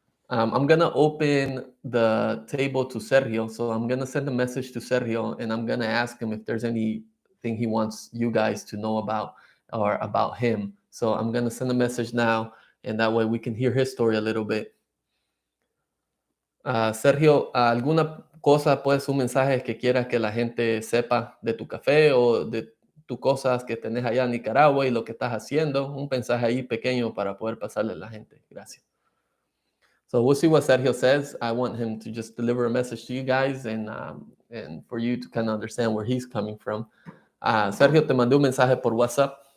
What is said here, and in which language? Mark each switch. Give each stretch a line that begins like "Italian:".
English: I'm gonna open the table to Sergio, so I'm gonna send a message to Sergio, and I'm gonna ask him if there's anything he wants you guys to know about or about him. So I'm gonna send a message now, and that way we can hear his story a little bit.
Spanish: Sergio, ¿alguna cosa, pues, un mensaje que quieras que la gente sepa de tu café o de tus cosas que tenés allá en Nicaragua y lo que estás haciendo? Un mensaje ahí pequeño para poder pasarle a la gente. Gracias.
English: So we'll see what Sergio says. I want him to just deliver a message to you guys and for you to kind of understand where he's coming from.
Spanish: Sergio, te mandé un mensaje por WhatsApp.